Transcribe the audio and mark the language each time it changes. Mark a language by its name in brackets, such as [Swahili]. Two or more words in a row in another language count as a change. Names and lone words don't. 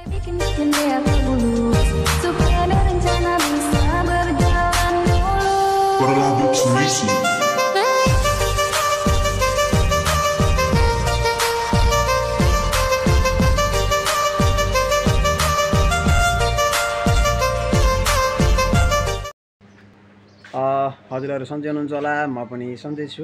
[Indonesian] Bikin jendela dulu supaya ada rencana bisa berjalan dulu. [Nepali] हजुरहरु सन्चै हुनुहुन्छ होला, म पनि सन्चै छु।